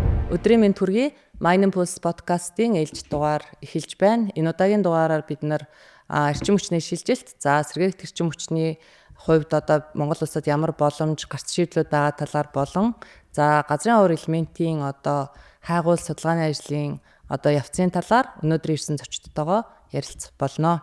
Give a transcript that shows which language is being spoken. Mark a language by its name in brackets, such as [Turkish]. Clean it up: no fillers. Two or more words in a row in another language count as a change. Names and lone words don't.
[Mongolian] Өдрийн мэнд хүргэе. Mining Pulse podcast-ийн ээлж дугаар эхэлж байна. Энэ удаагийн дугаараар бид эрчим хүчний шилжилт, сэргээгт эрчим хүчний хувьд одоо Монгол улсад ямар боломж, гарц шийдлүүд байгаа талаар болон газрын уур элементийн одоо хайгуул судалгааны ажлын одоо явцын талаар өнөөдөр ирсэн зочдтойгоо ярилцах болно.